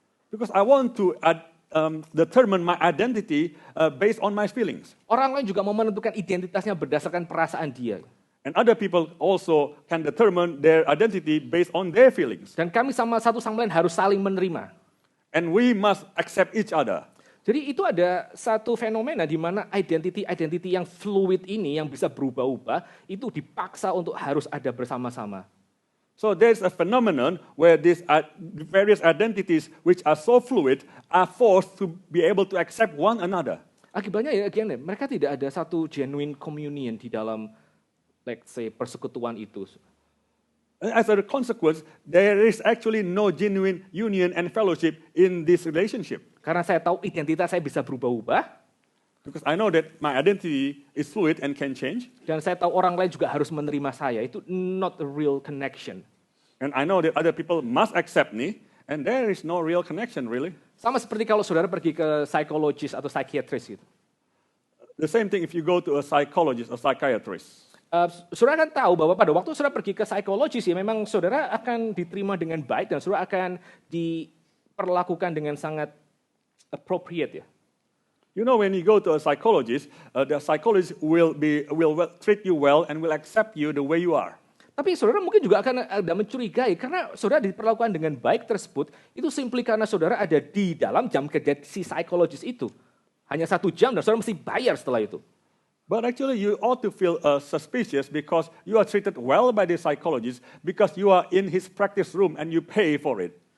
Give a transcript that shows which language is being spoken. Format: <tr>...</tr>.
<en>Because I want to determine my identity based on my feelings.</en> <id>Orang lain juga mau menentukan identitasnya berdasarkan perasaan dia.</id> <en>And other people also can determine their identity based on their feelings.</en> <id>Dan kami satu sama lain harus saling menerima.</id> <en>And we must accept each other.</en> <id>Jadi itu ada satu fenomena di mana identity yang fluid ini yang bisa berubah-ubah itu dipaksa untuk harus ada bersama-sama.</id> <en>So there's a phenomenon where these various identities which are so fluid are forced to be able to accept one another.</en> <id>Akibatnya ya mereka tidak ada satu</id> <en>genuine communion</en> <id>di dalam</id> <en>let's say</en> <id>persekutuan itu.</id> <en>As a consequence, there is actually no genuine union and fellowship in this relationship.</en> <id>Karena saya tahu identitas saya bisa berubah-ubah.</id> <en>Because I know that my identity is fluid and can change.</en> <id>Dan saya tahu orang lain juga harus menerima saya. Itu</id> <en>not a real connection. And I know that other people must accept me, and there is no real connection really.</en> <id>Sama seperti kalau saudara pergi ke psikologis atau psikiatris gitu.</id> <en>The same thing if you go to a psychologist or psychiatrist.</en> <id>Saudara akan tahu bahwa pada waktu saudara pergi ke psikologis ya memang saudara akan diterima dengan baik dan saudara akan diperlakukan dengan sangat appropriate ya.</id> <en>You know, when you go to a psychologist, the psychologist will treat you well and will accept you the way you are.</en> <id>Tapi saudara mungkin juga akan ada mencurigai karena saudara diperlakukan dengan baik tersebut itu simply karena saudara ada di dalam jam kerja si psikologis itu. Hanya 1 jam dan saudara mesti bayar setelah itu.</id> <en>But actually you ought to feel suspicious because you are treated well by the psychologist because you are in his practice room and you pay for it.</en>